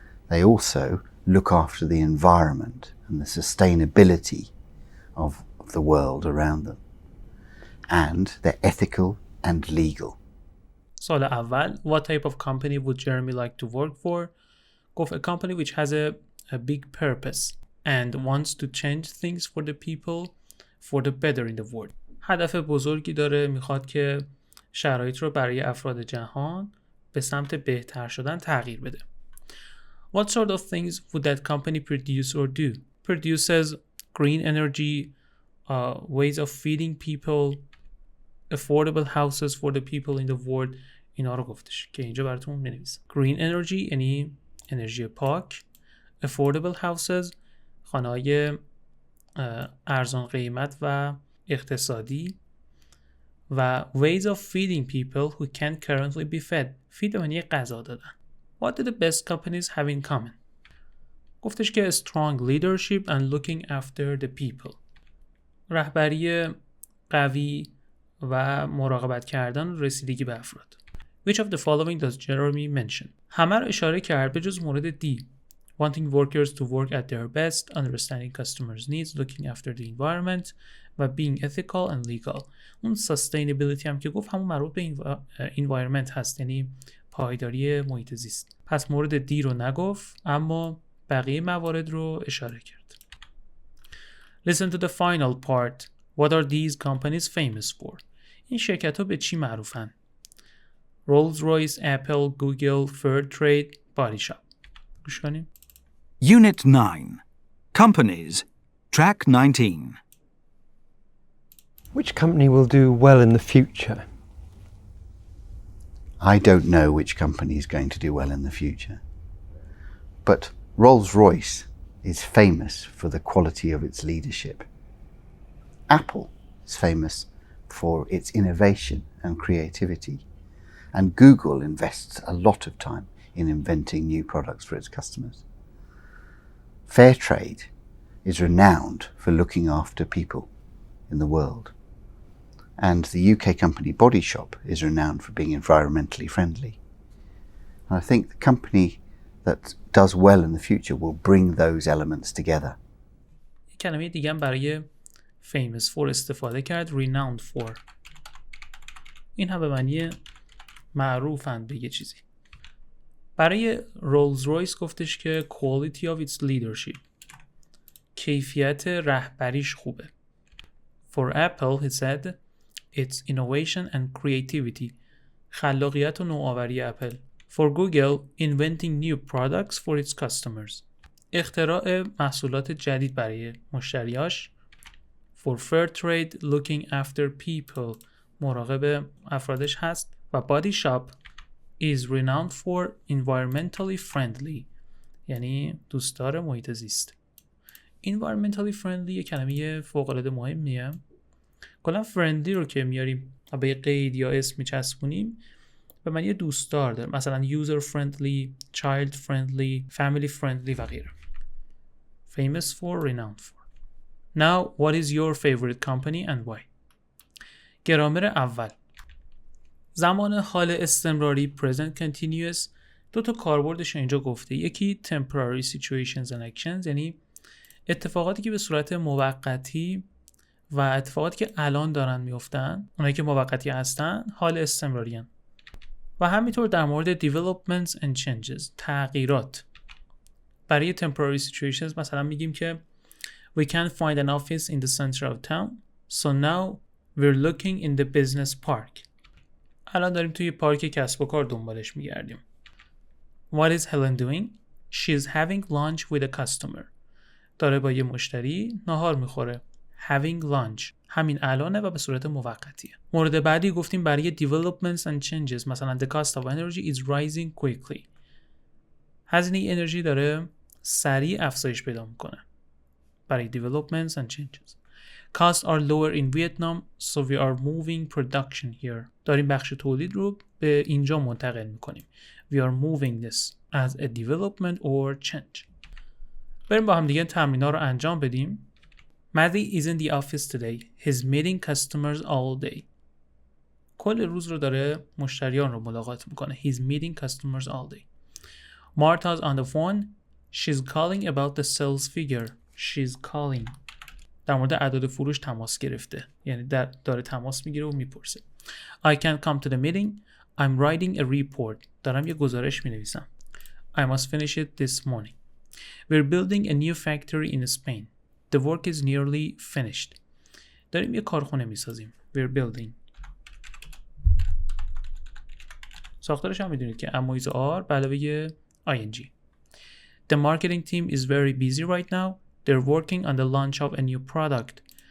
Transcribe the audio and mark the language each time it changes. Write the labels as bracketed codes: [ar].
[en] They also look after the environment and the sustainability of the world around them. And they're ethical and legal. [fa] سوال اول [en] What type of company would Jeremy like to work for? [fa] گفت [en] a company which has a big purpose and wants to change things for the people for the better in the world. [fa] هدف بزرگی داره، میخواد که شرایط رو برای افراد جهان به سمت بهتر شدن تغییر بده. [en] What sort of things would that company produce or do? Produces green energy, ways of feeding people, affordable houses for the people in the world. [fa] اینا رو گفتش که اینجا براتون بنویسم. [en] Green energy [fa] یعنی انرژی پاک. [en] Affordable houses [fa] خانه‌های ارزان قیمت و اقتصادی. و [en] ways of feeding people who can't currently be fed. [fa] feed به معنی غذا دادن. [en] What do the best companies have in common? [fa] گفتش که [en] strong leadership and looking after the people. [fa] رهبری قوی و مراقبت کردن و رسیدگی به افراد. [en] Which of the following does Jeremy mention? [fa] همه رو اشاره کرد به جز مورد D. [en] Wanting workers to work at their best, understanding customers' needs, looking after the environment [fa] و [en] being ethical and legal. [fa] اون sustainability هم که گفت همون مربوط به environment هست، یعنی پایداری محیط زیست. پس مورد D رو نگفت اما بقیه موارد رو اشاره کرد. [en] Listen to the final part. What are these companies famous for? [fa] این شرکت ها به چی معروفن؟ رولز رویس، اپل، گوگل، فیرترید، بادی شاپ. گوش کنیم. [en] Unit 9. Companies. Track 19. Which company will do well in the future? I don't know which company is going to do well in the future. But Rolls-Royce is famous for the quality of its leadership. Apple is famous for its innovation and creativity. And Google invests a lot of time in inventing new products for its customers. Fairtrade is renowned for looking after people in the world. And the UK company Body Shop is renowned for being environmentally friendly. And I think the company that does well in the future will bring those elements together. [fa] کلمه دیگه هم برای [en] famous for [fa] استفاده کرد. [en] renowned for. [fa] این هم به معنی معروفند به یه چیزی. برای رولز رویس گفتش که [en] quality of its leadership. [fa] کیفیت رهبریش خوبه. [en] For Apple, he said, it's innovation and creativity. [fa] خلاقیت و نوآوری اپل. [en] For Google, inventing new products for its customers. [fa] اختراع محصولات جدید برای مشتریاش. [en] For Fairtrade, looking after people. [fa] مراقب افرادش هست. و [en] Body Shop is renowned for environmentally friendly. [fa] یعنی دوستدار محیط زیست. [en] environmentally friendly [fa] یه کلمه فوق‌العاده مهمیه. کلا friendly رو که میاریم به قید یا اسم میچسبونیم به معنی دوستدار داره، مثلا [en] user friendly, child friendly, family friendly [fa] و غیره. [en] famous for, renowned for. Now what is your favorite company and why؟ [fa] گرامر اول، زمان حال استمراری present continuous دو تا کاربردش اینجا گفته. یکی [en] temporary situations and actions، [fa] یعنی اتفاقاتی که به صورت موقتی و اتفاقاتی که الان دارن میفتن، اونایی که موقتی هستن حال استمراری هن. و همینطور در مورد [en] developments and changes، [fa] تغییرات. برای [en] temporary situations [fa] مثلا میگیم که [en] we can't find an office in the center of town, so now we're looking in the business park. [fa] الان داریم توی پارک کسب و کار دنبالش میگردیم. [en] What is Helen doing? She's having lunch with a customer. [fa] داره با یه مشتری ناهار میخوره. [en] Having lunch [fa] همین الانه و به صورت موقتیه. مورد بعدی گفتیم برای [en] developments and changes، [fa] مثلا [en] the cost of energy is rising quickly. [fa] هزینه انرژی داره سریع افزایش پیدا میکنه. [en] برای developments and changes. Costs are lower in Vietnam, so we are moving production here. [fa] داریم بخش تولید رو به اینجا منتقل میکنیم. [en] We are moving this as a development or change. بریم با هم دیگه تمرین‌ها رو انجام بدیم. Maddie is in the office today. He's meeting customers all day. [fa] کل روز رو داره مشتریان رو ملاقات میکنه. [en] He's meeting customers all day. Martha's on the phone. She's calling about the sales figure. She's calling. [fa] در مورد اعداد فروش تماس گرفته. یعنی داره تماس میگیره و میپرسه. [en] I can't come to the meeting. I'm writing a report. [fa] دارم یه گزارش مینویسم. [en] I must finish it this morning. We're building a new factory in Spain. The work is nearly finished. [fa] داریم یه کارخونه میسازیم. [en] We're building. [fa] ساختارش هم میدونید که امویز آر به علاوه ing. [en] The marketing team is very busy right now. They're working on the launch of a new product.